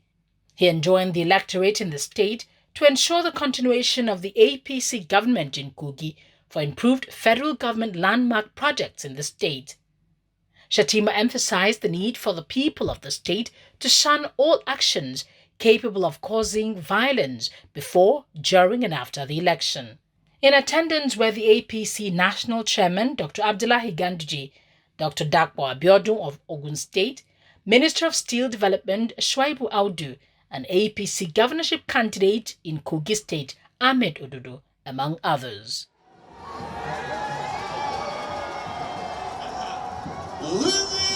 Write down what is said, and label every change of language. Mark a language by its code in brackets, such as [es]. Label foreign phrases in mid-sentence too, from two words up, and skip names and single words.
[en] He enjoined the electorate in the state to ensure the continuation of the APC government in Kogi for improved federal government landmark projects in the state. Shettima emphasized the need for the people of the state to shun all actions capable of causing violence before, during and after the election. In attendance were the APC National Chairman Dr. Abdullahi Ganduje, Dr. Dakpo Abiodun of Ogun State, Minister of Steel Development Shuaibu Audu, and APC governorship candidate in Kogi State Ahmed Ododo, among others.